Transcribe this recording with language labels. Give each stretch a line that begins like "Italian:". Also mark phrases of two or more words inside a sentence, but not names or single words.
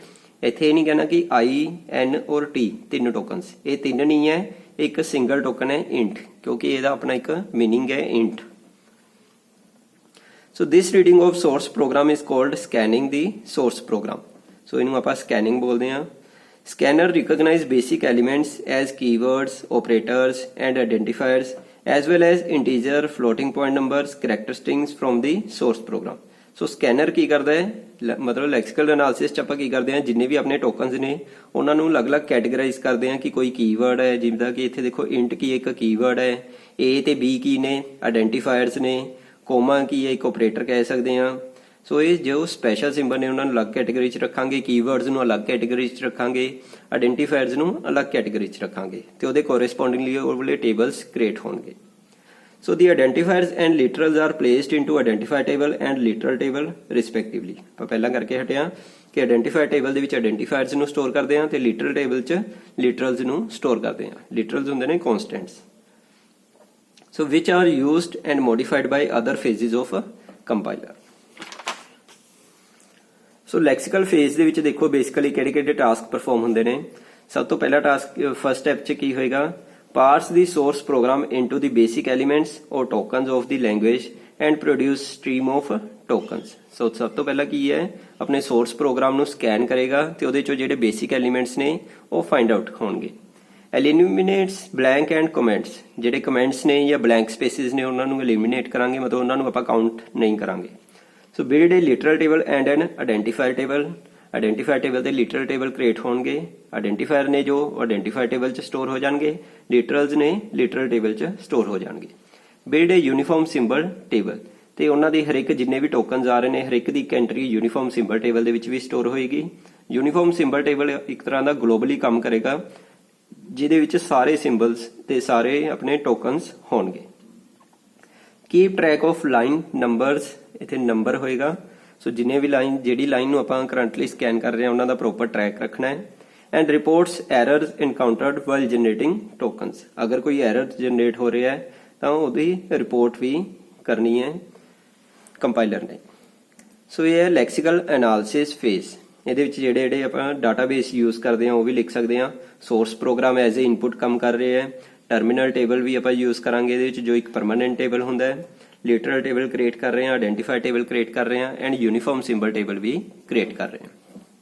Punjabi: ਇੱਥੇ ਇਹ ਨਹੀਂ ਕਹਿਣਾ ਕਿ i, n ਔਰ t 3 ਟੋਕਨਸ, ਇਹ 3 ਨਹੀਂ ਹੈ, ਇੱਕ
English: single token
Punjabi: ਹੈ ਇੰਟ, ਕਿਉਂਕਿ ਇਹਦਾ ਆਪਣਾ ਇੱਕ ਮੀਨਿੰਗ ਹੈ ਇੰਟ।
English: so this reading of source program is called scanning the source program. ਸੋ
Punjabi: ਇਹਨੂੰ ਆਪਾਂ ਸਕੈਨਿੰਗ ਬੋਲਦੇ ਹਾਂ।
English: scanner recognize basic elements as keywords, operators and identifiers as well as integer, floating point numbers, character strings from the source program.
Punjabi: ਸੋ ਸਕੈਨਰ ਕੀ ਕਰਦਾ ਹੈ, ਮਤਲਬ
English: lexical analysis
Punjabi: 'ਚ ਆਪਾਂ ਕੀ ਕਰਦੇ ਹਾਂ, ਜਿੰਨੇ ਵੀ ਆਪਣੇ ਟੋਕਨਸ ਨੇ ਉਹਨਾਂ ਨੂੰ ਅਲੱਗ-ਅਲੱਗ ਕੈਟੇਗਰਾਈਜ਼ ਕਰਦੇ ਹਾਂ ਕਿ ਕੋਈ ਕੀਵਰਡ ਹੈ, ਜਿੱਦਾਂ ਕਿ ਇੱਥੇ ਦੇਖੋ ਇੰਟ ਕੀ ਇੱਕ ਕੀਵਰਡ ਹੈ, a ਤੇ b ਕੀ ਨੇ, ਆਇਡੈਂਟੀਫਾਇਰਸ ਨੇ, ਕੋਮਾ ਕੀ ਹੈ, ਇੱਕ ਆਪਰੇਟਰ ਕਹਿ ਸਕਦੇ ਹਾਂ। ਸੋ ਇਹ ਜੋ
English: special symbol
Punjabi: ਨੇ ਉਹਨਾਂ ਨੂੰ ਅਲੱਗ ਕੈਟੇਗਰੀ 'ਚ ਰੱਖਾਂਗੇ, ਕੀਵਰਡਸ ਨੂੰ ਅਲੱਗ ਕੈਟੇਗਰੀ 'ਚ ਰੱਖਾਂਗੇ, ਆਇਡੈਂਟੀਫਾਇਰਸ ਨੂੰ ਅਲੱਗ ਕੈਟੇਗਰੀ 'ਚ ਰੱਖਾਂਗੇ, ਤੇ ਉਹਦੇ ਕੋਰੈਸਪੋਂਡਿੰਗਲੀ ਉਹ ਵਾਲੇ
English: tables create
Punjabi: ਹੋਣਗੇ।
English: So the identifiers and literals are placed into identifier table and literal table respectively.
Punjabi: ਆਪਾਂ ਪਹਿਲਾਂ ਕਰਕੇ ਹਟਿਆ ਕਿ
English: identifier table
Punjabi: ਦੇ ਵਿੱਚ identifiers ਨੂੰ ਸਟੋਰ ਕਰਦੇ ਹਾਂ ਤੇ
English: literal table
Punjabi: 'ਚ literals ਨੂੰ ਸਟੋਰ ਕਰਦੇ ਹਾਂ। literals ਹੁੰਦੇ ਨੇ constants.
English: So which are used and modified by other phases of a compiler. So lexical phase
Punjabi: ਦੇ ਵਿੱਚ ਦੇਖੋ basically ਕਿਹੜੇ-ਕਿਹੜੇ
English: task perform
Punjabi: ਹੁੰਦੇ ਨੇ। ਸਭ ਤੋਂ ਪਹਿਲਾ
English: task first step
Punjabi: 'ਚ ਕੀ ਹੋਏਗਾ,
English: parse the source program into the basic elements or tokens of the language and produce stream of tokens.
Punjabi: So ਸਭ ਤੋਂ ਪਹਿਲਾਂ ਕੀ ਹੈ, ਆਪਣੇ
English: source program
Punjabi: ਨੂੰ ਸਕੈਨ ਕਰੇਗਾ ਤੇ ਉਹਦੇ ਚੋਂ ਜਿਹੜੇ
English: basic elements
Punjabi: ਨੇ ਉਹ
English: find out
Punjabi: ਹੋਣਗੇ।
English: eliminates blank and comments,
Punjabi: ਜਿਹੜੇ comments ਨੇ ਜਾਂ
English: blank spaces
Punjabi: ਨੇ ਉਹਨਾਂ ਨੂੰ eliminate ਕਰਾਂਗੇ, ਮਤਲਬ ਉਹਨਾਂ ਨੂੰ ਆਪਾਂ count ਨਹੀਂ ਕਰਾਂਗੇ।
English: So build a literal table and an identifier table. identifier table
Punjabi: ਤੇ
English: literal table
Punjabi: ਕ੍ਰੀਏਟ ਹੋਣਗੇ। ਆਇਡੈਂਟੀਫਾਇਰ ਨੇ ਜੋ
English: identifier table
Punjabi: 'ਚ ਸਟੋਰ ਹੋ ਜਾਣਗੇ, ਲਿਟਰਲਸ ਨੇ
English: literal table
Punjabi: 'ਚ ਸਟੋਰ ਹੋ ਜਾਣਗੇ।
English: build a uniform symbol table,
Punjabi: ਤੇ ਉਹਨਾਂ ਦੇ ਹਰ ਇੱਕ ਜਿੰਨੇ ਵੀ ਟੋਕਨਸ ਆ ਰਹੇ ਨੇ ਹਰ ਇੱਕ ਦੀ ਇੱਕ ਐਂਟਰੀ
English: uniform symbol table
Punjabi: ਦੇ ਵਿੱਚ ਵੀ ਸਟੋਰ ਹੋਏਗੀ।
English: uniform symbol table
Punjabi: ਇੱਕ ਤਰ੍ਹਾਂ ਦਾ ਗਲੋਬਲੀ ਕੰਮ ਕਰੇਗਾ, ਜਿਹਦੇ ਵਿੱਚ ਸਾਰੇ ਸਿੰਬਲਸ ਤੇ ਸਾਰੇ ਆਪਣੇ ਟੋਕਨਸ ਹੋਣਗੇ।
English: keep track of line numbers,
Punjabi: ਇੱਥੇ ਨੰਬਰ ਹੋਏਗਾ। ਸੋ ਜਿੰਨੇ ਵੀ ਲਾਈਨ, ਜਿਹੜੀ ਲਾਈਨ ਨੂੰ ਆਪਾਂ ਕਰੰਟਲੀ ਸਕੈਨ ਕਰ ਰਹੇ ਹਾਂ ਉਹਨਾਂ ਦਾ
English: proper track
Punjabi: ਰੱਖਣਾ ਹੈ।
English: and reports errors encountered while generating tokens.
Hindi: अगर कोई एरर जनरेट हो रहा है तो उसकी रिपोर्ट भी करनी है कंपाइलर ने। सो ये है
English: lexical analysis phase.
Punjabi: ਇਹਦੇ ਵਿੱਚ ਜਿਹੜੇ ਆਪਾਂ ਡਾਟਾਬੇਸ ਯੂਜ਼ ਕਰਦੇ ਹਾਂ ਉਹ ਵੀ ਲਿਖ ਸਕਦੇ ਹਾਂ।
English: source program as a input
Punjabi: ਕੰਮ ਕਰ ਰਹੇ ਹੈ।
English: terminal table
Punjabi: ਵੀ ਆਪਾਂ ਯੂਜ਼ ਕਰਾਂਗੇ ਇਹਦੇ ਵਿੱਚ, ਜੋ ਇੱਕ
English: permanent table
Punjabi: ਹੁੰਦਾ ਹੈ।
English: literal table
Punjabi: ਕ੍ਰੀਏਟ ਕਰ ਰਹੇ ਹਾਂ,
English: identify table
Punjabi: ਕ੍ਰੀਏਟ ਕਰ ਰਹੇ ਹਾਂ ਐਂਡ
English: uniform symbol table
Punjabi: ਵੀ ਕ੍ਰੀਏਟ ਕਰ ਰਹੇ ਹਾਂ।